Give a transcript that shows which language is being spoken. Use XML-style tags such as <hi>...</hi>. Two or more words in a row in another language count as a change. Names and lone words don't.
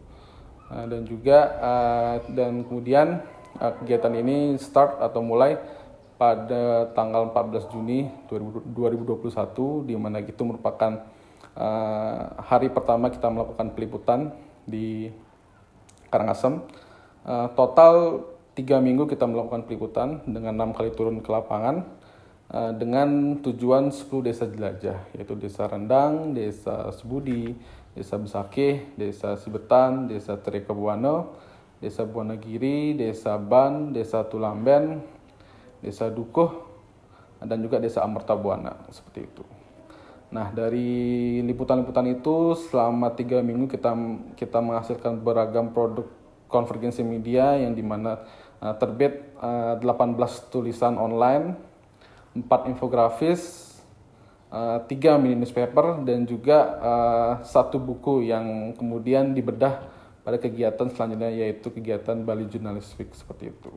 <id>Dan kemudian kegiatan ini start atau mulai pada tanggal 14 Juni 2021, di mana itu merupakan hari pertama kita melakukan peliputan di Karangasem. Total 3 minggu kita melakukan peliputan dengan 6 kali turun ke lapangan dengan tujuan 10 desa jelajah, yaitu Desa Rendang, Desa Sebudi, Desa Besakeh, Desa Sibetan, Desa Terekabuana, Desa Buanagiri, Desa Ban, Desa Tulamben, Desa Dukuh, dan juga Desa Amertabuana, seperti itu. Nah, dari liputan-liputan itu selama 3 minggu kita menghasilkan beragam produk konvergensi media yang dimana terbit 18 tulisan online, 4 infografis, 3</id> <en>mini newspaper,</en> <id>dan juga 1 buku yang kemudian dibedah pada kegiatan selanjutnya, yaitu kegiatan Bali Journalist Week seperti itu.</id>